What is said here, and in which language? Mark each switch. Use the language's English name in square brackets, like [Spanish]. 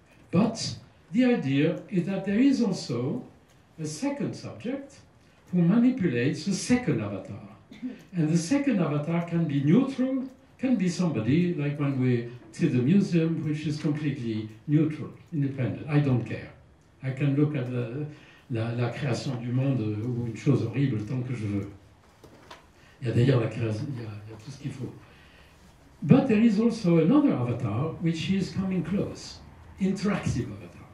[English] But the idea is that there is also a second subject who manipulates the second avatar. And the second avatar can be neutral, can be somebody, like when we see the museum, which is completely neutral, independent. I don't care. I can look at [French] la création du monde ou une chose horrible tant que je veux. Il y a d'ailleurs la création, il y a tout ce qu'il faut. [English] But there is also another avatar which is coming close, interactive avatar.